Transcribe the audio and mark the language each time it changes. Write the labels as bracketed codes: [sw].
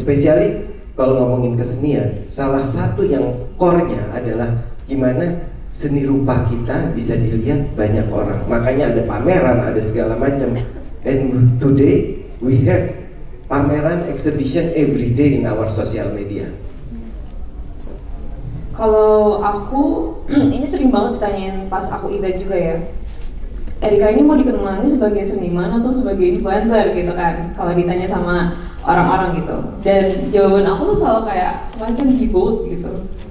[id] Spesially kalau ngomongin kesenian, salah satu yang core-nya adalah gimana seni rupa kita bisa dilihat banyak orang. Makanya ada pameran, ada segala macam. [en] And today we have pameran, exhibition every day in our social media. [id] Kalau aku, ini sering banget ditanyain pas aku event juga ya. Erika ini mau dikenalnya sebagai seniman atau sebagai influencer gitu kan? Kalau ditanya sama orang-orang gitu. Dan jawaban aku tuh selalu kayak, [en] why can't be both [id] gitu.